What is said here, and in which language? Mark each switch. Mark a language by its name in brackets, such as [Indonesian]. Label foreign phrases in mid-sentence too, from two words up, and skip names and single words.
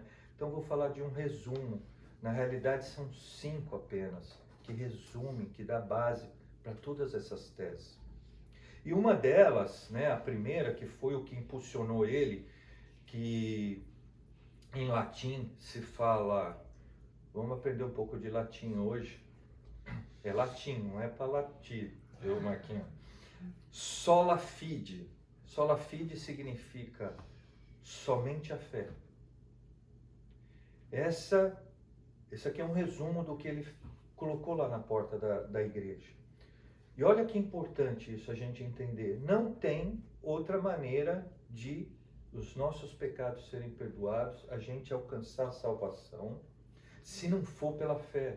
[Portuguese] Então vou falar de um resumo. Na realidade são 5 apenas que resumem, que dá base para todas essas teses. E uma delas, né, a primeira, que foi o que impulsionou ele, que em latim se fala, vamos aprender um pouco de latim hoje, é latim, não é para latir, viu, Marquinhos? [Latin] Sola fide. Sola fide [Portuguese] significa somente a fé. Esse aqui é um resumo do que ele colocou lá na porta da igreja. E olha que importante isso a gente entender. Não tem outra maneira de os nossos pecados serem perdoados, a gente alcançar a salvação, se não for pela fé.